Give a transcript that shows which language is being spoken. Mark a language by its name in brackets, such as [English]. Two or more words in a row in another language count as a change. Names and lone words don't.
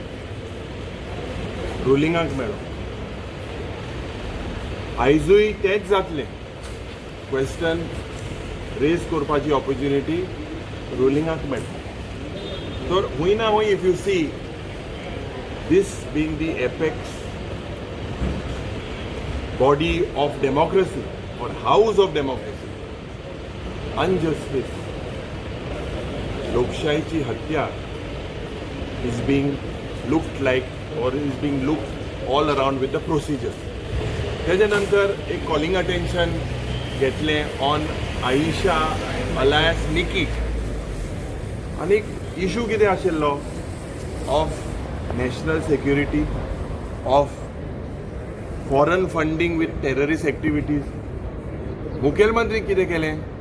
[Konkani] रुलिंगाक मेळ्ळो आयजूय तेंच जातलें [English] question raise [Konkani] करपाची ऑपॉर्च्युनिटी रुलिंगाक मेळटा तर हूंय ना हूंय [English] if you see this being the apex body of democracy or house of democracy, injustice, [Konkani] लोकशाहीची हत्या [English] is being looked like or is being looked all around with the procedures. [Konkani] त्याच्या नंतर एक [English] calling attention [Konkani] घेतलें on आयशा अलायस निकी आनीक इशू कितें आशिल्लो [English] of national security of foreign funding with terrorist activities [Konkani] मुखेलमंत्री कितें केलें